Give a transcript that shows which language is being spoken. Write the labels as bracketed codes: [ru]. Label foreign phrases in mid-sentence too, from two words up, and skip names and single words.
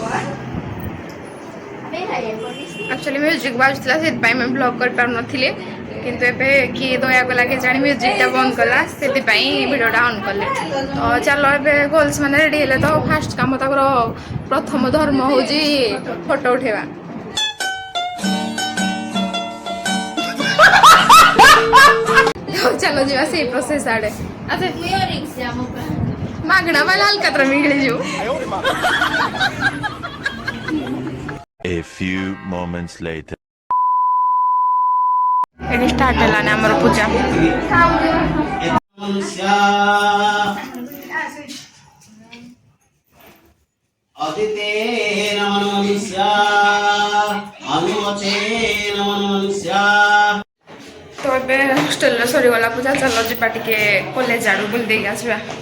[or] ଆକ୍ଚୁଆଲି ମ୍ୟୁଜିକ୍ ବାଜୁଥିଲା ସେଥିପାଇଁ ଆମେ ବ୍ଲଗ୍ କରିପାରୁନଥିଲେ କିନ୍ତୁ ଏବେ କିଏ ଦୟାକଲା କେଜାଣି ମ୍ୟୁଜିକ୍ଟା ବନ୍ଦ କଲା ସେଥିପାଇଁ ଭିଡ଼ିଓଟା ଅନ୍ କଲେ ତ ଚାଲ ଏବେ ଗର୍ଲସ ମାନେ ରେଡି ହେଲେ ତ ଫାଷ୍ଟ କାମ ତାଙ୍କର ପ୍ରଥମ ଧର୍ମ ହେଉଛି ଫଟୋ ଉଠେଇବା ଚାଲ ଯିବା ସେଇ ପ୍ରୋସେସ୍ ଆଡ଼େ ମାଗଣା ବାଲା ହାଲକାତ୍ର ମିଳିଯିବ [en] A few moments later. [or] ଏଠି ଷ୍ଟାର୍ଟ ହେଲାନି ଆମର ପୂଜା ତ ଏବେ ହଷ୍ଟେଲରେ ସରିଗଲା ପୂଜା ଚାଲ ଯିବା ଟିକେ କଲେଜ ଆଡ଼ୁ ବୁଲି ଦେଇକି ଆସିବା